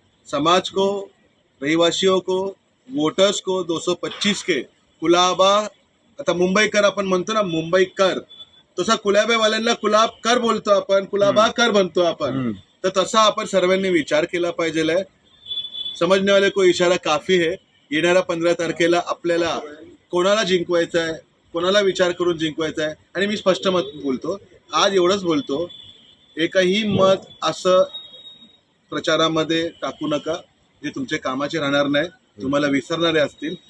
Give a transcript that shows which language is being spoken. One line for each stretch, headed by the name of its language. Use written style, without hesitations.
Marathi: समाज को, रहिवासियों को, वोटर्स को 225 के कुलाबा, आता मुंबईकर आपण म्हणतो ना, मुंबईकर, तसा कुलाब्यावाल्यांना कुलाब कर बोलतो आपण, कुलाबा कर बनतो आपण. तर तसा आपण सर्वांनी विचार केला पाहिजे.
Hindi: समजने वाले को इशारा काफी है.
Marathi: येणाऱ्या 15 तारखेला आपल्याला कोणाला जिंकवायचं आहे, कोणाला विचार करून जिंकवायचं आहे. आणि मी स्पष्ट मत बोलतो, आज एवढंच बोलतो, एकही मत असं प्रचारामध्ये टाकू नका जे तुमचे कामाचे राहणार नाही, तुम्हाला विसरणारे असतील.